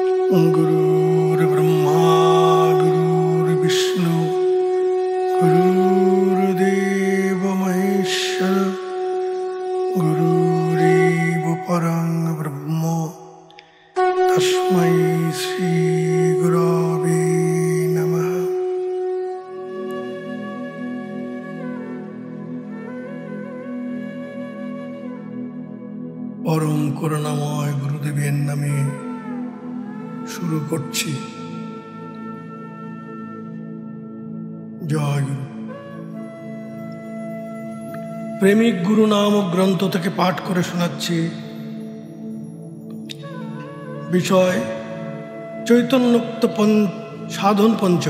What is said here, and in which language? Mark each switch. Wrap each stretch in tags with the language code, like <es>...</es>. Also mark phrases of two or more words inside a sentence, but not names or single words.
<sa>गुरुर्ब्रह्मा गुरुर्विष्णु गुरुर्देव महेश्वर गुरुरेव परं ब्रह्म तस्मै श्री गुरवे नमः।</sa> <bn>परम করুণাময় গুরুদেবের নামে শুরু করছি। জয় গুরু। প্রেমিক গুরু নামক গ্রন্থ থেকে পাঠ করে শোনাচ্ছি। বিষয় চৈতন্যোক্ত সাধন পঞ্চম।</bn>